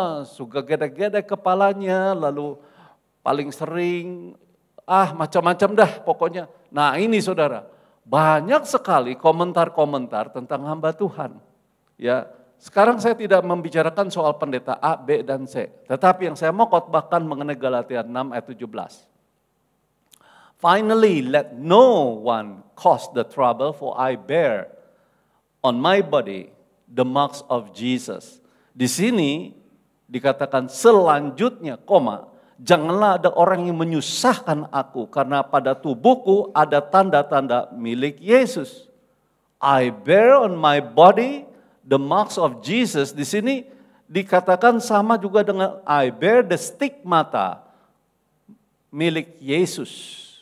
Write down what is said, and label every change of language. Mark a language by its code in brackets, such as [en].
[id] Suka gede-gede kepalanya, lalu paling sering macam-macam dah pokoknya. Nah ini saudara, banyak sekali komentar-komentar tentang hamba Tuhan. Ya, sekarang saya tidak membicarakan soal pendeta A, B, dan C. Tetapi yang saya mau khotbahkan mengenai Galatia 6 ayat 17. [en] Finally, let no one cause the trouble, for I bear on my body the marks of Jesus. [id] Di sini dikatakan selanjutnya, janganlah ada orang yang menyusahkan aku, karena pada tubuhku ada tanda-tanda milik Yesus. [en] I bear on my body the marks of Jesus. [id] Di sini dikatakan sama juga dengan [en] I bear the stigmata [id] milik Yesus.